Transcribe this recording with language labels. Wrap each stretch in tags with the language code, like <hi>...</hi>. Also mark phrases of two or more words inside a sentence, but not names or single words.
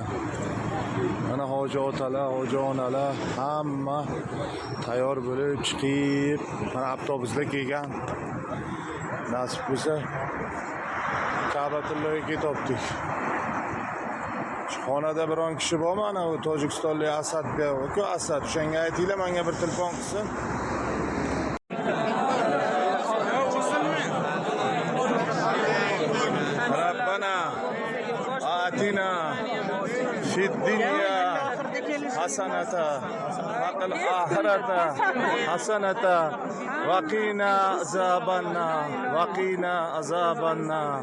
<uz>Mana hoji otalar, hoji onalar hamma tayyor bo'lib chiqib, mana avtobusda kelgan. Nasib bo'lsa Ka'batilloga ketyaptik. Xonada biron kishi bormi? Ana u Tojikistonlik Asadga, ku Asad, o'shanga aytinglar, menga bir telefon qilsin.</uz> <ar>آتنا في الدنيا حسنة وفي الآخرة حسنة وقنا عذاب النار وقنا عذاب النار.</ar>